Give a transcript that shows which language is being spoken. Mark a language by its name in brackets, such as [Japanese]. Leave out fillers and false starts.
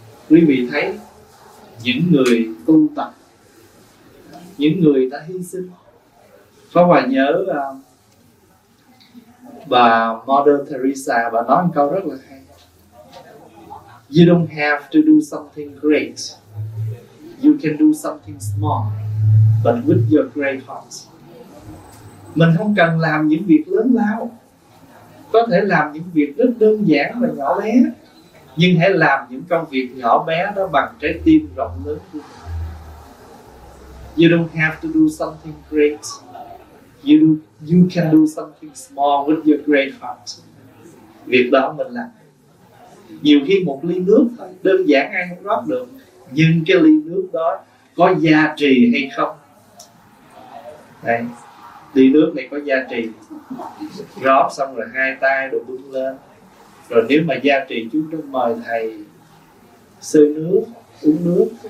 [Vietnamese] Quý vị thấy những người tu tập, những người đã hy sinh. Pháp Hòa nhớ bà Mother Teresa, bà nói một câu rất là hay: [English] "You don't have to do something great. You can do something small, but with your great heart." [Vietnamese] Mình không cần làm những việc lớn lao, có thể làm những việc rất đơn giản và nhỏ bé, nhưng hãy làm những công việc nhỏ bé đó bằng trái tim rộng lớn của mình. [English] "You don't have to do something great. You can do something small with your great heart." [Vietnamese] Việc đó mình làm. Nhiều khi một ly nước thôi, đơn giản ai cũng rót được, nhưng cái ly nước đó có giá trị hay không? Đây, ly nước này có giá trị. Rót xong rồi hai tay đổ bưng lên. Rồi nếu mà giá trị, chúng ta mời thầy sơ nước, uống nước.